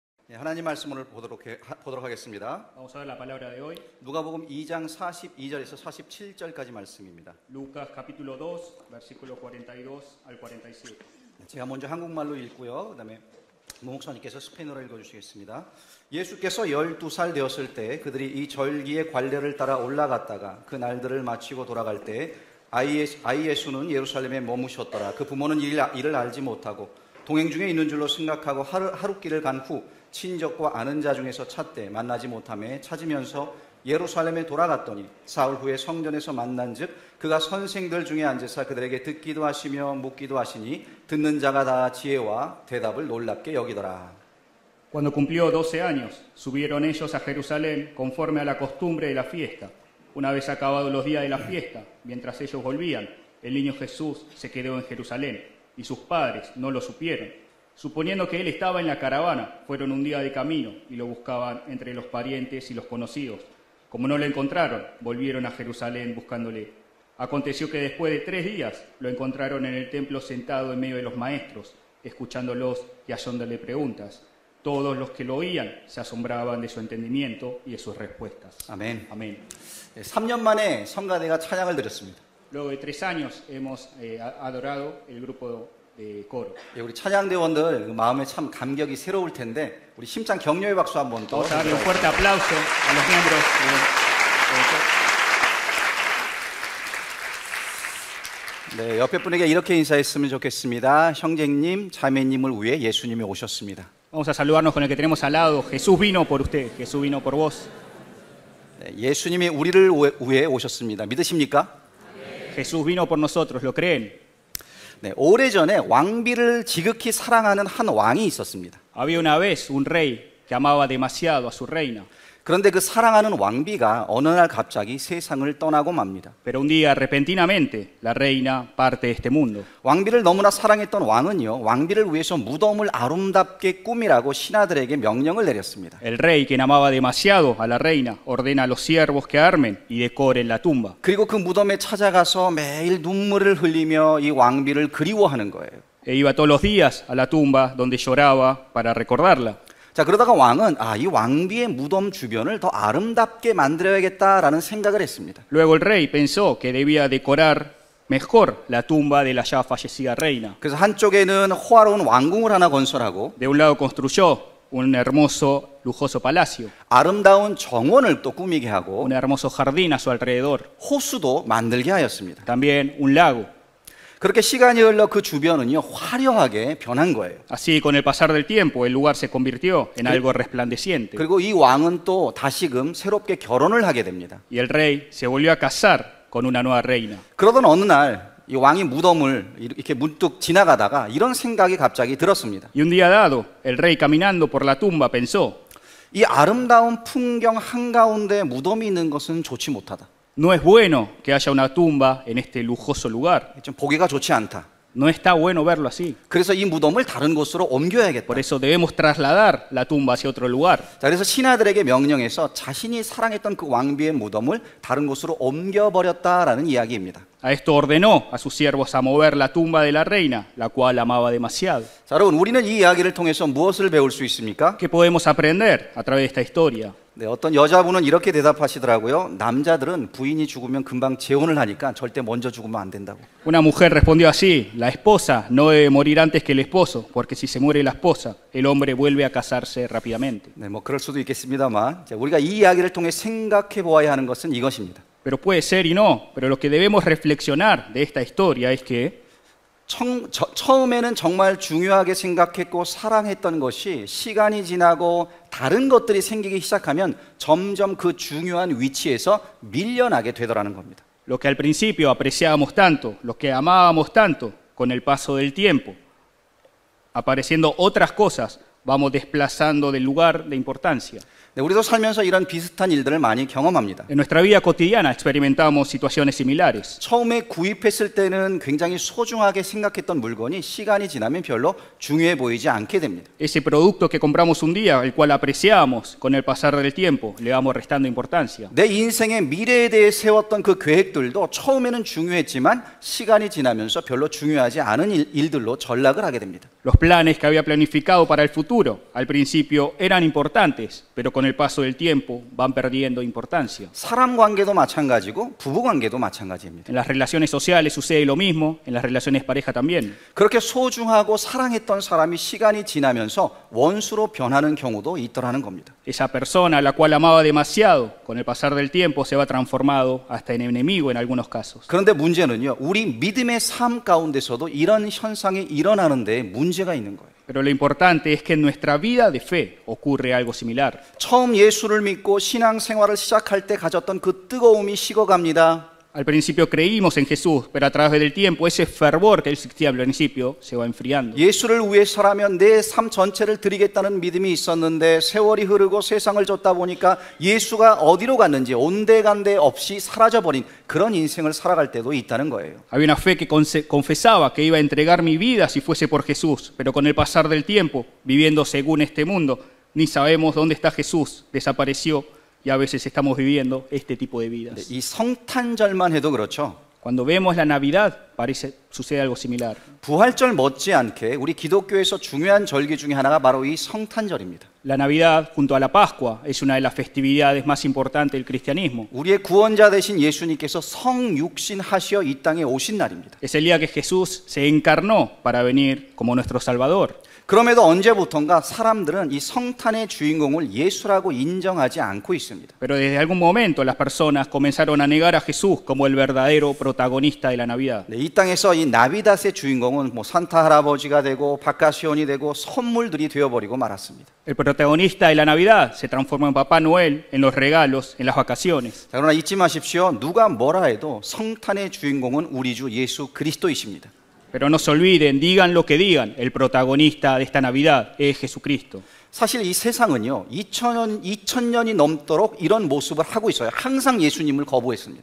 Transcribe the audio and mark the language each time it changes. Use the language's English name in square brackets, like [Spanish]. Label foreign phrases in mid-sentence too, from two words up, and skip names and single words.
[Korean] 하나님 말씀을 보도록 하겠습니다. [Spanish] Vamos a ver la palabra de hoy. [Korean] 누가복음 2장 42절에서 47절까지 말씀입니다. [Spanish] Lucas capítulo 2, versículo 42 al 47. [Korean] 제가 먼저 한국말로 읽고요. 그다음에 목사님께서 스페인어로 읽어주시겠습니다. 예수께서 12살 되었을 때 그들이 이 절기의 관례를 따라 올라갔다가 그 날들을 마치고 돌아갈 때 아이 예수는 예루살렘에 머무셨더라. 그 부모는 이를 알지 못하고 동행 중에 있는 줄로 생각하고 하룻길을 간 후 친족과 아는 자 중에서 찾되 만나지 못하매 찾으면서 예루살렘에 돌아갔더니 사흘 후에 성전에서 만난즉 그가 선생들 중에 앉으사 그들에게 듣기도 하시며 묻기도 하시니 듣는 자가 다 지혜와 대답을 놀랍게 여기더라. [Spanish] Cuando cumplió 12 años, subieron ellos a Jerusalén conforme a la costumbre de la fiesta. Una vez acabados los días de la fiesta, mientras ellos volvían, el niño Jesús se quedó en Jerusalén y sus padres no lo supieron. Suponiendo que él estaba en la caravana, fueron un día de camino y lo buscaban entre los parientes y los conocidos. Como no lo encontraron, volvieron a Jerusalén buscándole. Aconteció que después de 3 días lo encontraron en el templo sentado en medio de los maestros, escuchándolos y haciéndole preguntas. Todos los que lo oían se asombraban de su entendimiento y de sus respuestas. [Korean] 아멘. [Spanish] Amén. [Korean] 3년 만에 성가대가 찬양을 드렸습니다. [Spanish] Luego de 3 años hemos adorado el grupo de coro. [Korean] 우리 찬양대원들 마음에 참 감격이 새로울 텐데 우리 힘찬 격려의 박수 한번 더. [Spanish] Vamos a darle un fuerte aplauso a los miembros [Korean] 네, 옆에 분에게 이렇게 인사했으면 좋겠습니다. 형제님, 자매님을 위해 예수님이 오셨습니다. [Spanish] Vamos a saludarnos con el que tenemos al lado. Jesús vino por usted, Jesús vino por vos. [Korean] 네, 예수님이 우리를 위해 오셨습니다. 믿으십니까? [Spanish] Jesús vino por nosotros, ¿lo creen? [Korean] 네, 오래전에 왕비를 지극히 사랑하는 한 왕이 있었습니다. [Spanish] Había una vez un rey que amaba demasiado a su reina. [Korean] 그런데 그 사랑하는 왕비가 어느 날 갑자기 세상을 떠나고 맙니다. [Spanish] Pero un día, repentinamente, la reina parte de este mundo. [Korean] 왕비를 너무나 사랑했던 왕은요, 왕비를 위해서 무덤을 아름답게 꾸미라고 신하들에게 명령을 내렸습니다. [Spanish] El rey, quien amaba demasiado a la reina, ordena a los siervos que armen y decoren la tumba. [Korean] 그리고 그 무덤에 찾아가서 매일 눈물을 흘리며 이 왕비를 그리워하는 거예요. [Spanish] E iba todos los días a la tumba donde lloraba para recordarla. [Korean] 자, 그러다가 왕은 이 왕비의 무덤 주변을 더 아름답게 만들어야겠다라는 생각을 했습니다. [Spanish] Luego el rey pensó que debía decorar mejor la tumba de la ya fallecida reina. [Korean] 그래서 한쪽에는 호화로운 왕궁을 하나 건설하고 [Spanish] De un lado construyó un hermoso, lujoso palacio, [Korean] 아름다운 정원을 또 꾸미게 하고 [Spanish] un hermoso jardín a su alrededor, [Korean] 호수도 만들게 하였습니다. [Spanish] también un lago. [Korean] 그렇게 시간이 흘러 그 주변은요, 화려하게 변한 거예요. [Spanish] Así, con el pasar del tiempo, el lugar se convirtió en algo resplandeciente. [Korean] 그리고 이 왕은 또 다시금 새롭게 결혼을 하게 됩니다. [Spanish] Y el rey se volvió a casar con una nueva reina. [Korean] 그러던 어느 날 이 왕이 무덤을 이렇게 문득 지나가다가 이런 생각이 갑자기 들었습니다. [Spanish] Y un día dado, el rey caminando por la tumba pensó, [Korean] 이 아름다운 풍경 한가운데 무덤이 있는 것은 좋지 못하다. [Spanish] no es bueno que haya una tumba en este lujoso lugar. [Korean] 좀 보기가 좋지 않다. [Spanish] No está bueno verlo así. [Korean] 그래서 이 무덤을 다른 곳으로 옮겨야겠다. [Spanish] Por eso debemos trasladar la tumba hacia otro lugar. [Korean] 자, 그래서 신하들에게 명령해서 자신이 사랑했던 그 왕비의 무덤을 다른 곳으로 옮겨버렸다라는 이야기입니다. [Spanish] A esto ordenó a sus siervos a mover la tumba de la reina, la cual amaba demasiado. [Korean] 자, 여러분, 우리는 이 이야기를 통해서 무엇을 배울 수 있습니까? [Spanish] ¿Qué podemos aprender a través de esta historia? [Korean] 네, 어떤 여자분은 이렇게 대답하시더라고요. 남자들은 부인이 죽으면 금방 재혼을 하니까 절대 먼저 죽으면 안 된다고. [Spanish] Una mujer respondió así: la esposa no debe morir antes que el esposo, porque si se muere la esposa, el hombre vuelve a casarse rápidamente. [Korean] 네, 뭐 그럴 수도 있겠습니다만, 자, 우리가 이 이야기를 통해 생각해 보아야 하는 것은 이것입니다. [Spanish] Pero puede ser y no, pero lo que debemos reflexionar de esta historia es que [Korean] 처음에는 정말 중요하게 생각했고 사랑했던 것이 시간이 지나고 다른 것들이 생기기 시작하면 점점 그 중요한 위치에서 밀려나게 되더라는 겁니다. [Spanish] lo que al principio apreciábamos tanto, lo que amábamos tanto, con el paso del tiempo, apareciendo otras cosas, vamos desplazando del lugar de importancia. [Korean] 네, 우리도 살면서 이런 비슷한 일들을 많이 경험합니다. [Spanish] En nuestra vida cotidiana experimentamos situaciones similares. [Korean] 처음에 구입했을 때는 굉장히 소중하게 생각했던 물건이 시간이 지나면 별로 중요해 보이지 않게 됩니다. [Spanish] Ese producto que compramos un día, el cual apreciamos, con el pasar del tiempo le vamos restando importancia. [Korean] 내 인생의 미래에 대해 세웠던 그 계획들도 처음에는 중요했지만 시간이 지나면서 별로 중요하지 않은 일들로 전락을 하게 됩니다. [Spanish] Los planes que había planificado para el futuro al principio eran importantes, pero con el paso del tiempo van perdiendo importancia. [Korean] 사람 관계도 마찬가지고 부부 관계도 마찬가지입니다. [Spanish] En las relaciones sociales sucede lo mismo, en las relaciones pareja también. [Korean] 그렇게 소중하고 사랑했던 사람이 시간이 지나면서 원수로 변하는 경우도 있더라는 겁니다. [Spanish] Esa persona a la cual amaba demasiado, con el pasar del tiempo se va transformado hasta en enemigo en algunos casos. [Korean] 그런데 문제는요, 우리 믿음의 삶 가운데서도 이런 현상이 일어나는 데 문제가 있는 거예요. [Spanish] Pero lo importante es que en nuestra vida de fe ocurre algo similar. [Korean] 처음 예수를 믿고 신앙생활을 시작할 때 가졌던 그 뜨거움이 식어갑니다. [Spanish] Al principio creímos en Jesús, pero a través del tiempo ese fervor que existía al principio se va enfriando. [Korean] 예수를 위해서라면 내 삶 전체를 드리겠다는 믿음이 있었는데 세월이 흐르고 세상을 쫓다 보니까 예수가 어디로 갔는지 온데간데 없이 사라져버린 그런 인생을 살아갈 때도 있다는 거예요. [Spanish] Había una fe que confesaba que iba a entregar mi vida si fuese por Jesús, pero con el pasar del tiempo, viviendo según este mundo, ni sabemos dónde está Jesús, desapareció. Y a veces estamos viviendo este tipo de vidas. [Korean] 이 성탄절만 해도 그렇죠. [Spanish] Cuando vemos la Navidad, sucede algo similar. [Korean] 부활절 못지않게 우리 기독교에서 중요한 절기 중에 하나가 바로 이 성탄절입니다. [Spanish] La Navidad, junto a la Pascua, es una de las festividades más importantes del cristianismo. [Korean] 우리의 구원자 되신 예수님께서 성육신하시어 이 땅에 오신 날입니다. [Spanish] Es el día que Jesús se encarnó para venir como nuestro Salvador. [Korean] 그럼에도 언제부턴가 사람들은 이 성탄의 주인공을 예수라고 인정하지 않고 있습니다. [Spanish] Pero desde algún momento las personas comenzaron a negar a Jesús como el verdadero protagonista de la Navidad. [Korean] 네, 이 땅에서 이 나비닷의 주인공은 뭐 산타 할아버지가 되고 바카시온이 되고 선물들이 되어버리고 말았습니다. [Spanish] El protagonista de la Navidad se transformó en Papá Noel, en los regalos, en las vacaciones. [Korean] 자, 그러나 잊지 마십시오. 누가 뭐라 해도 성탄의 주인공은 우리 주 예수 그리스도이십니다. [Spanish] Pero no se olviden, digan lo que digan, el protagonista de esta Navidad es Jesucristo. [Korean] 사실 이 세상은요, 2000년이 넘도록 이런 모습을 하고 있어요. 항상 예수님을 거부했습니다.